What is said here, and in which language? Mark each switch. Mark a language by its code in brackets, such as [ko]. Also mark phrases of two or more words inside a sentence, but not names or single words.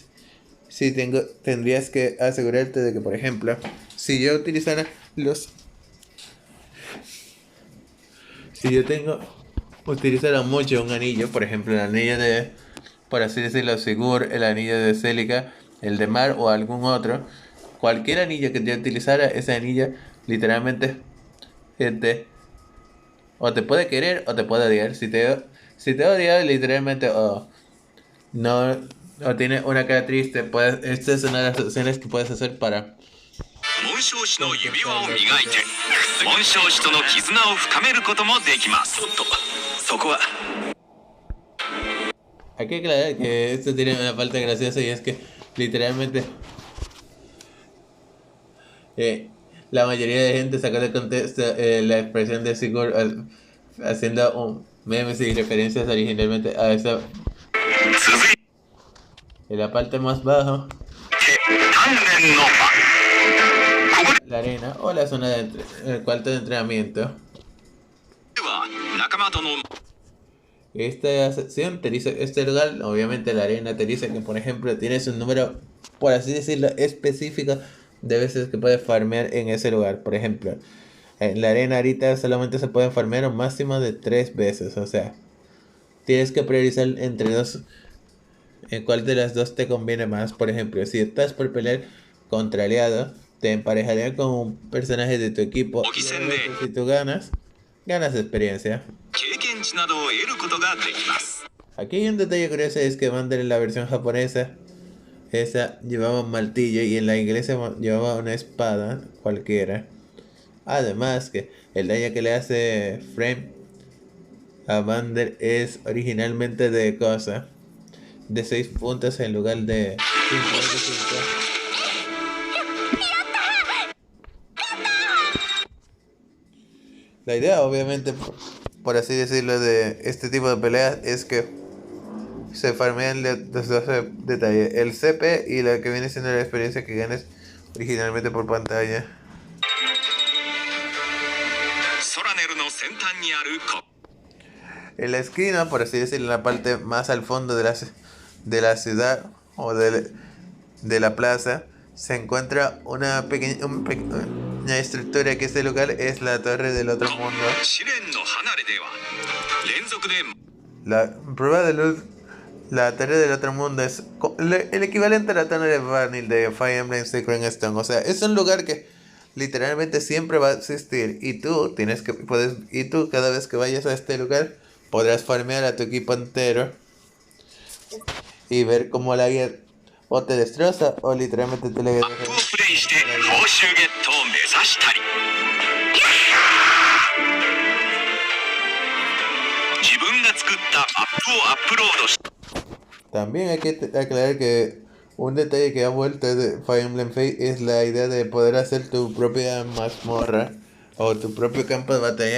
[es] Si tendrías que asegurarte de que, por ejemplo, si yo utilizara si yo utilizara mucho un anillo, por ejemplo, el anillo de, por así decirlo, Sigur, el anillo de Celica, el de Mar o algún otro, cualquier anillo que yo utilizara, ese anillo literalmente o te puede querer o te puede odiar. Si te odia, literalmente no, o tiene una cara triste, esta es una de las opciones que puedes hacer para [ja] 紋章師の指輪を磨いて紋章師との絆を深めることもできます。とそこは [es] Hay que aclarar que esto tiene una parte graciosa y es que literalmente la mayoría de gente sacó de contexto la expresión de Sigurd haciendo memes y referencias originalmente a esa [ja] 続いて [es] en la parte más baja [ja] 鍛錬の場。ここ [es] la arena o la zona el cuarto de entrenamiento. [ja] では仲間との [es] Esta sección te dice, este lugar, obviamente la arena te dice que, por ejemplo, tienes un número, por así decirlo, específico de veces que puedes farmear en ese lugar. Por ejemplo, en la arena ahorita solamente se pueden farmear un máximo de 3 veces. O sea, tienes que priorizar entre dos, en cuál de las dos te conviene más. Por ejemplo, si estás por pelear contra aliado, te emparejaría con un personaje de tu equipo. Y si tú ganas experiencia. [ja] 経験値などを得ることができます。 [es] Aquí hay un detalle curioso, es que Vander en la versión japonesa, esa llevaba un martillo y en la inglesa llevaba una espada cualquiera. Además que el daño que le hace Frame a Vander es originalmente de cosa, de 6 puntos en lugar de 5. La idea, obviamente, por así decirlo, de este tipo de peleas es que se farmean los dos detalles, el CP y la que viene siendo la experiencia que ganes originalmente por pantalla. [ja] ソラネルの先端にあるこ [es] En la esquina, por así decirlo, en la parte más al fondo de la ciudad o de la plaza, se encuentra una pequeña estructura que este lugar es la Torre del Otro Mundo. [ja] 試練の離れでは連続で [es] La prueba de luz, la Torre del Otro Mundo es el equivalente a la Torre de Vanil de Fire Emblem Sacred Stone. O sea, es un lugar que literalmente siempre va a existir y tú cada vez que vayas a este lugar podrás farmear a tu equipo entero y ver cómo la guía o te destroza o literalmente te le [ja] マップをプレイして報酬ゲットを目指したり自分が作ったマップをアップロードし [es] También hay que aclarar que un detalle que ha vuelto de Fire Emblem Fate es la idea de poder hacer tu propia mazmorra o tu propio campo de batalla.